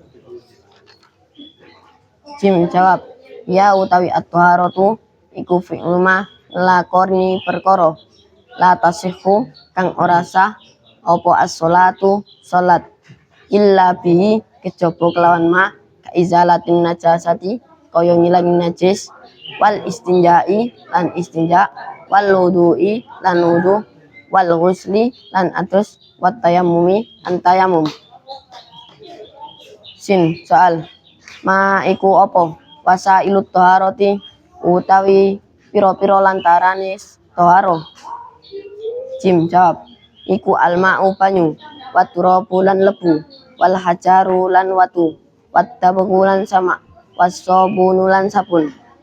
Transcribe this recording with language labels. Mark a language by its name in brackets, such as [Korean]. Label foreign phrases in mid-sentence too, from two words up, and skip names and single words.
[Javanese] Jim jawab ya utawi at-thaharatu iku [Arabic] فعل ما [Javanese] lakoni perkara [Arabic] لا تصح [Javanese] kang ora sah apa as-sholatu salat [Arabic] إلا به [Javanese] kejaba kelawan [Arabic] ما إزالة النجاسة [Javanese] kaya ngilangi najis [Arabic] والاستنجاء [Javanese] lan istinja [Arabic] والوضوء [Javanese] lan wudu [Arabic] والغسل [Javanese] lan atus [Arabic] والتيمم [Javanese] an tayammum. Sin soal ma iku apa? [Arabic] وسائل الطهارة [Javanese] utawi pira-pira lantarane thaharo. Jim jawab iku alma'u banyu [Arabic] والتراب [Javanese] lan lebu [Arabic] والحجر [Javanese] lan watu wattabagu lan sama wasobunu lan sabun.